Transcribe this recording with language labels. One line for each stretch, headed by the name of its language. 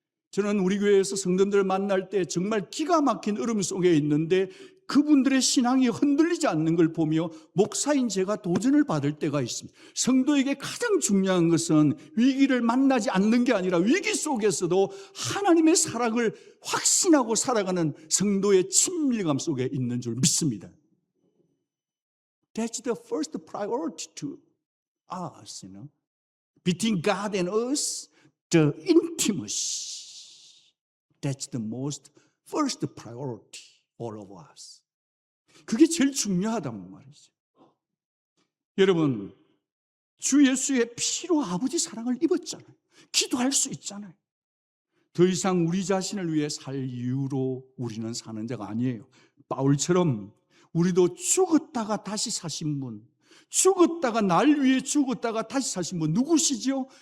Korean: 저는 우리 교회에서 성도들 만날 때 정말 기가 막힌 얼음 속에 있는데 그분들의 신앙이 흔들리지 않는 걸 보며 목사인 제가 도전을 받을 때가 있습니다. 성도에게 가장 중요한 것은 위기를 만나지 않는 게 아니라 위기 속에서도 하나님의 사랑을 확신하고 살아가는 성도의 친밀감 속에 있는 줄 믿습니다.
English: That's the first priority to us, Between God and us, the intimacy. That's the most first priority. All of us.
Korean: 그게 제일 중요하단 말이죠. 여러분, 주 예수의 피로 아버지 사랑을 입었잖아요. 기도할 수 있잖아요. 더 이상 우리 자신을 위해 살 이유로 우리는 사는 자가 아니에요. 바울처럼 우리도 죽었다가 다시 사신 분, 죽었다가 날 위해 죽었다가 다시 사신 분 누구시죠?